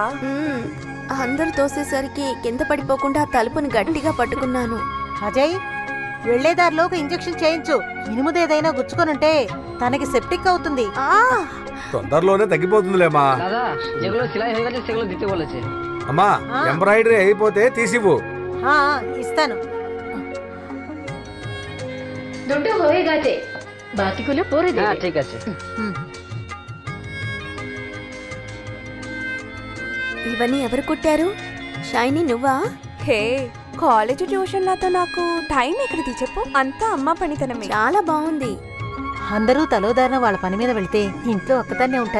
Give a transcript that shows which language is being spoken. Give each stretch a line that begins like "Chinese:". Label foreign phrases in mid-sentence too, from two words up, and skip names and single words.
Telugu: అందరూ తోసేసరికి కింద పడిపోకుండా తలుపుని గట్టిగా పట్టుకున్నాను. అజయ్, వెళ్లేదారిలో ఒక ఇంజెక్షన్ చేయించు. ఇనుముదేదైనా గుచ్చుకొనుంటే తనకి సెప్టిక్ అవుతుంది. తొందరలోనే తగ్గిపోతుందిలేమా. అమ్మా, ఎంబ్రాయిడరీ అయిపోతే తీసివ్వు. ఇస్తాను.
Bangla: দুটো হয়ে গেছে, বাকিগুলো পরে দেবে। ঠিক আছে।
Telugu: ఇవన్నీ ఎవరు కుట్టారు? షైనీ నువ్వా? హే,
English: college tuitions
Telugu: నాకు టైం ఎక్కడిది చెప్పు, అంతా అమ్మ పనితనమే. చాలా బాగుంది. అందరూ తలోదారిన వాళ్ళ పని మీద వెళ్తే ఇంట్లో ఒక్కదాన్నే ఉంటాను.